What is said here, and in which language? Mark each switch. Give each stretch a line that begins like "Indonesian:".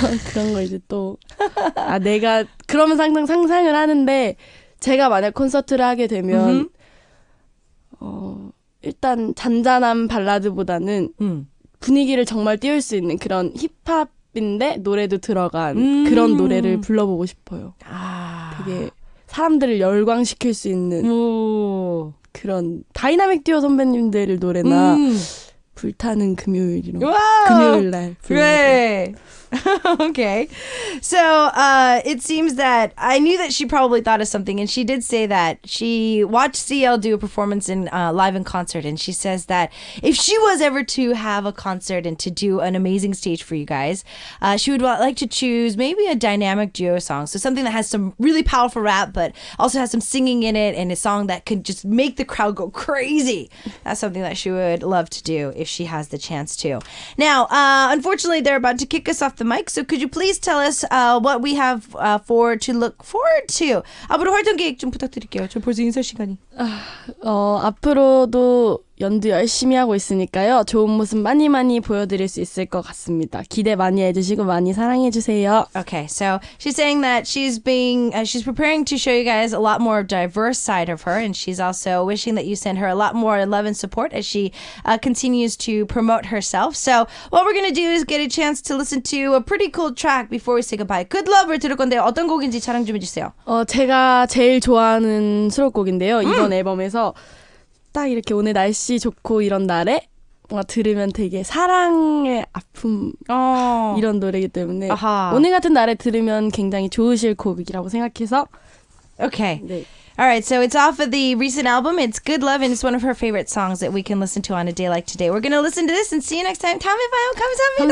Korean: 그런 거 이제 또 내가 그러면서 항상 상상을 하는데 제가 만약 콘서트를 하게 되면 일단 잔잔한 발라드보다는 분위기를 정말 띄울 수 있는 그런 힙합인데 노래도 들어간 그런 노래를 불러보고 싶어요. 되게 사람들을 열광시킬 수 있는 그런 다이나믹 듀오 선배님들 노래나 불타는 금요일 날.
English: Great. Okay. So it seems that I knew that she probably thought of something, and she did say that she watched CL do a performance in live in concert, and she says that if she was ever to have a concert and to do an amazing stage for you guys, she would like to choose maybe a dynamic duo song. So something that has some really powerful rap, but also has some singing in it, and a song that could just make the crowd go crazy. That's something that she would love to do if she has the chance to. Now, unfortunately, they're about to kick us off the mic, so could you please tell us what we have to look forward to?
Korean: 앞으로 활동 계획 좀 부탁드릴게요. 저 벌써 인사 시간이. 앞으로도 연두 열심히 하고 있으니까요. 좋은 모습 많이 보여드릴 수 있을 것 같습니다. 기대 많이 해주시고 많이 사랑해주세요.
English: Okay, so she's saying that she's preparing to show you guys a lot more diverse side of her, and she's also wishing that you send her a lot more love and support as she continues to promote herself. So what we're going to do is get a chance to listen to a pretty cool track before we say goodbye.
Korean: Good Love를 들을 건데 어떤 곡인지 자랑 좀 해주세요. 제가 제일 좋아하는 수록곡인데요. 이번 앨범에서 딱 이렇게 오늘 날씨 좋고 이런 날에 뭔가 들으면 되게 사랑의 아픔 이런 노래이기 때문에 오늘 같은 날에 들으면 굉장히 좋으실 곡이라고 생각해서
English: Okay.
Korean: 네.
English: All right, so it's off of the recent album. It's Good Love, and it's one of her favorite songs that we can listen to on a day like today. We're going to listen to this and see you next time.
Korean: 다음에 봐요. 감사합니다.